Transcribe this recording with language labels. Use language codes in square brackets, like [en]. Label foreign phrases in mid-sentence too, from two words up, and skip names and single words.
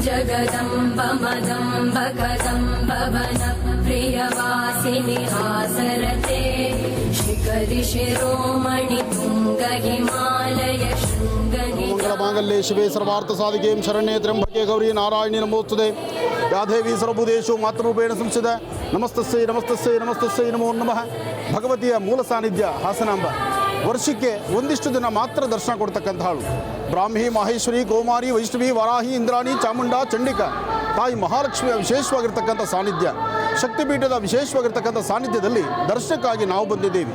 [sa] जगदम्ब कदम्बवन प्रियवासिनि हासरते शिखरि शिरोमणि तुङ्ग हिमालय शृङ्गनि ಮಂಗಳ ಮಾಂಗಲ್ಯೆ ಶಿವೆ ಸರ್ವಾರ್ಥ ಸಾಧಿಕೆ ಶರಣ್ಯೆ ತ್ರ್ಯಂಬಕೆ ಗೌರಿ ನಾರಾಯಣಿ ನಮೋಸ್ತುತೆ ಯಾದೇವಿ ಸರ್ವಭೂತೇಷು ಮಾತೃರೂಪೇಣ ಸಂಸ್ಥಿತ ನಮಸ್ತಸ್ಸೈ ನಮಸ್ತಸ್ಸೈ ನಮಸ್ತಸ್ಸೈ ನಮೋ ನಮಃ. [kn] ಭಗವತಿಯ ಮೂಲ ಸಾನ್ನಿಧ್ಯ ಹಾಸನಾಂಬ ವರ್ಷಕ್ಕೆ ಒಂದಿಷ್ಟು ದಿನ ಮಾತ್ರ ದರ್ಶನ ಕೊಡ್ತಕ್ಕಂಥ ಹಾಳು. ಬ್ರಾಹ್ಮಿ ಮಾಹೇಶ್ವರಿ ಕೌಮಾರಿ ವೈಷ್ಣವಿ ವರಾಹಿ ಇಂದ್ರಾಣಿ ಚಾಮುಂಡ ಚಂಡಿಕಾ ತಾಯಿ ಮಹಾಲಕ್ಷ್ಮಿಯ ವಿಶೇಷವಾಗಿರ್ತಕ್ಕಂಥ ಸಾನ್ನಿಧ್ಯ, ಶಕ್ತಿಪೀಠದ ವಿಶೇಷವಾಗಿರ್ತಕ್ಕಂಥ ಸಾನ್ನಿಧ್ಯದಲ್ಲಿ ದರ್ಶನಕ್ಕಾಗಿ ನಾವು ಬಂದಿದ್ದೇವೆ.